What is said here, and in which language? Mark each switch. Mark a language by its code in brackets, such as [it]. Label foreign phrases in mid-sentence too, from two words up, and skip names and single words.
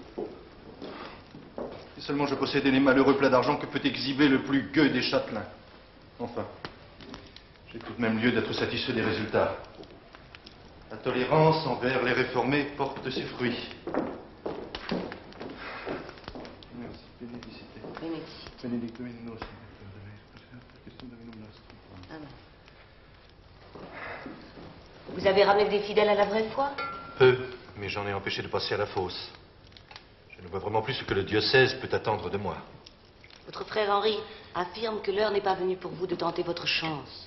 [fr] Si seulement je possédais les malheureux plats d'argent que peut exhiber le plus gueux des châtelains. Enfin, j'ai tout de même lieu d'être satisfait des résultats. La tolérance envers les réformés porte ses fruits. Merci. Benedicite. Benedicite. [la] Benedictum in nos. [fr] Vous avez ramené des fidèles à la vraie foi? Peu, mais j'en ai empêché de passer à la fosse. Je ne vois vraiment plus ce que le diocèse peut attendre de moi. Votre frère Henri affirme que l'heure n'est pas venue pour vous de tenter votre chance.